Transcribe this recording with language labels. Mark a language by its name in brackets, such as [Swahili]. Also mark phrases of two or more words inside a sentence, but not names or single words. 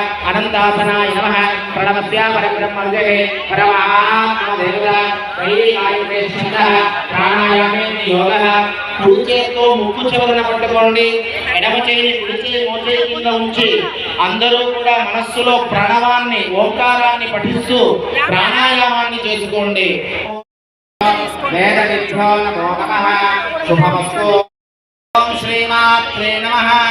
[Sanskrit] अनंतासनाय नमः प्रणवस्या परब्रह्मविदे परमात्मदेवता वैदिकायुर्वेदः प्राणायामे योगः [Telugu] కుడి చేతితో ముక్కు చివరన పట్టుకోండి ఎడమ చేయి కుడి చేయి మోచేయి కింద ఉంచి అందరూ కూడా మనస్సులో ప్రణవాన్ని ఓంకారాన్ని పఠిస్తూ ప్రాణాయామాన్ని చేసుకోండి [Sanskrit] వేద విద్యో నమో నమః శుభమస్తు ఓం శ్రీమాత్రే నమః